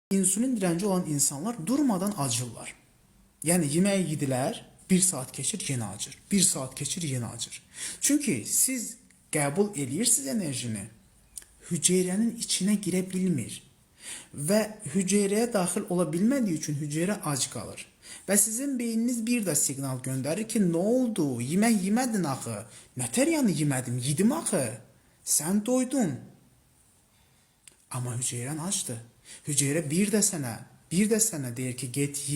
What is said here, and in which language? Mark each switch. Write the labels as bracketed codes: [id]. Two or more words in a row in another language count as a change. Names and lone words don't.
[tr] İnsülin direnci olan insanlar durmadan acırlar. Yani yemeği yediler, bir saat geçir yine acır. Bir saat geçir yine acır. [az] Çünkü siz qəbul edirsiniz enerjini. [tr] Hücrenin içine girebilmir. [az] Ve hücreye daxil ola bilmədiyi üçün hücre ac qalır. Və sizin beyniniz bir də siqnal göndərir ki, nə oldu? Yemək yemədin axı. Nətər yəni yemədim? Yedim axı. Sən doydun. Amma hüceyrən acdır. Hüceyrə bir də sənə deyir ki, get yi.